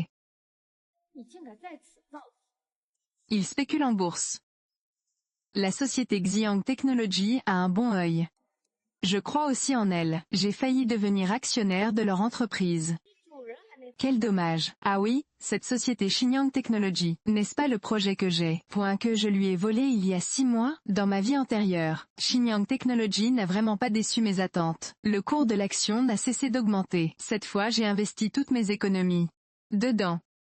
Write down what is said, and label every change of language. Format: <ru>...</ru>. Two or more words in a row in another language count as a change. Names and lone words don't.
<zh>你竟敢在此造次！</zh> <fr>Il spécule en bourse. La société Xiang Technology a un bon œil. Je crois aussi en elle. J'ai failli devenir actionnaire de leur entreprise.</fr> <zh>主人还没。</zh> <fr>Quel dommage. Ah oui, cette société Xinjiang Technology, n'est-ce pas le projet que j'ai, que je lui ai volé il y a 6 mois, dans ma vie antérieure. Xinjiang Technology n'a vraiment pas déçu mes attentes. Le cours de l'action n'a cessé d'augmenter. Cette fois j'ai investi toutes mes économies dedans.</fr>